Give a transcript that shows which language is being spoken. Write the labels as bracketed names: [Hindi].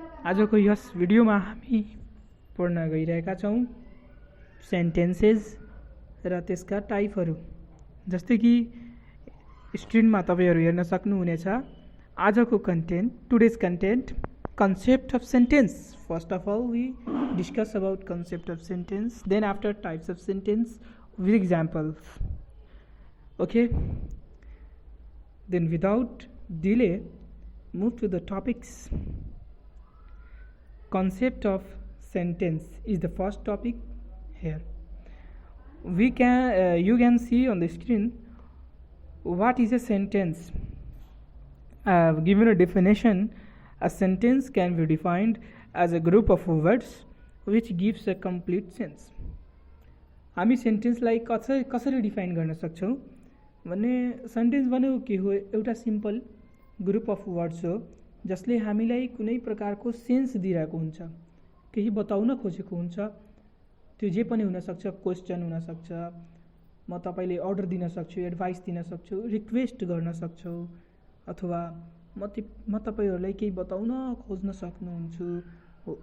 [Nepali] आजको यस भिडियोमा हामी पढ्न गइरहेका छौँ सेन्टेन्सेस र त्यसका टाइपहरू। जस्तै कि स्क्रिनमा तपाईहरू हेर्न सक्नुहुनेछ आजको content, today's content, [English] concept of sentence. First of all, we discuss about concept of sentence, then after types of sentence with examples. Okay, then without delay move to the topics. Concept of sentence is the first topic here. We can you can see on the screen what is a sentence. I have given a definition. A sentence can be defined as a group of words which gives a complete sense. [Nepali] हामी सेन्टेन्सलाई कसरी define गर्न सक्छौँ भने sentence भनेको के हो? एउटा simple group of words हो जसले हामीलाई कुनै प्रकारको सेन्स दिइरहेको हुन्छ, केही बताउन खोजेको हुन्छ। त्यो जे पनि हुनसक्छ, क्वेसन हुनसक्छ, म तपाईँले अर्डर दिन सक्छु, एडभाइस दिन सक्छु, रिक्वेस्ट गर्न सक्छु, अथवा म तपाईँहरूलाई केही बताउन खोज्न सक्नुहुन्छ हो।